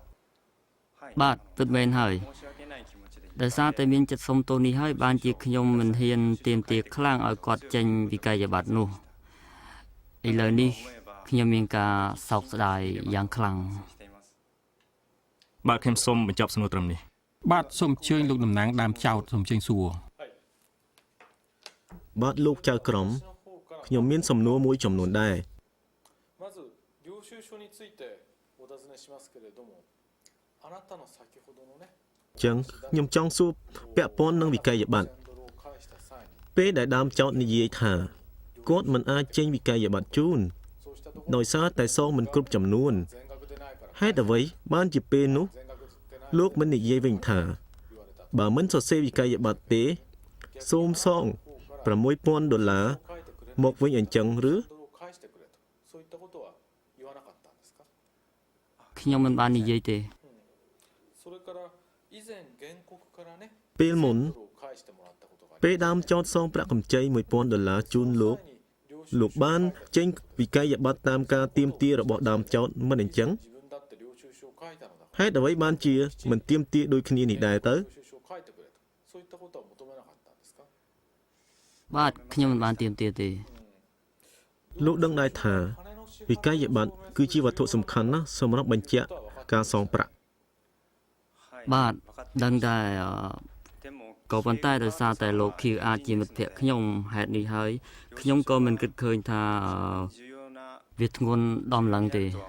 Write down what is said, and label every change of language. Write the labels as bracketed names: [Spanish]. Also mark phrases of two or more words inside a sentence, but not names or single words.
[Khmer] បាទពិតមែនហើយដោយសារតែមានចិត្តសុំទោសនេះហើយបានជាខ្ញុំមិនហ៊ានទាមទារខ្លាំងឲ្យគាត់ចេញវិក័យប័ត្រនោះឥឡូវនេះខ្ញុំមានការសោកស្ដាយយ៉ាងខ្លាំង បាទខ្ញុំសូមបញ្ចប់សំណួរត្រឹមនេះ បាទសូមអញ្ជើញលោកតំណាងដើមចោតសូមអញ្ជើញសួរ បាទលោកចៅក្រមខ្ញុំមានសំណួរមួយចំនួនដែរ [Japanese] まず領収書についてお尋ねしますけれどもあなたの先ほどのね [Khmer] ចឹងខ្ញុំចង់សួរពាក់ព័ន្ធនឹងវិក័យប័ត្រ [Japanese] ドルを返した際に [Khmer] ពេលដែលដើមចោតនិយាយថាគាត់មិនអាចចេញវិក័យប័ត្រជូន [Japanese] そうしたところ [Khmer] ដោយសារតែសងមិនគ្រប់ចំនួន [Japanese] 全額でないから [Khmer] ហេតុអ្វីបានជាពេលនោះ [Japanese] 全額でない [Khmer] លោកមិននិយាយវិញថា [Japanese] 言われた [Khmer] បើមិនសរសេរវិក័យប័ត្រទេសូមសង$6,000មកវិញអញ្ចឹងឬ [Japanese] ドルを返してくれとそういったことは言わなかったんですか [Khmer] ខ្ញុំមិនបាននិយាយទេ [Japanese] それから以前原告からね [Khmer] ពេលមុន [Japanese] ドルを返してもらったことがあり [Khmer] ពេលដើមចោតសងប្រាក់កម្ចី$1,000ជូនលោក [Japanese] 領収 [Khmer] លោកបានចេញវិក័យប័ត្រតាមការទាមទាររបស់ដើមចោតមិនអញ្ចឹង [Japanese] 自分だって領収書を書いたのだ [Khmer] ហេតុអ្វីបានជាមិនទាមទារដូចគ្នានេះដែរទៅ [Japanese] 領収書を書いてくれとそういったことは求めなかったんですか [Khmer] បាទខ្ញុំមិនបានទាមទារទេ លោកដឹងដែរថាវិក័យប័ត្រគឺជាវត្ថុសំខាន់ណាស់សម្រាប់បញ្ជាក់ការសងប្រាក់ បាទដឹងតែក៏ប៉ុន្តែដោយសារតែលោកខៀវអាចជាមិត្តភក្តិខ្ញុំហេតុនេះហើយខ្ញុំក៏មិនគិតឃើញថាវាធ្ងន់ដំឡើងទេ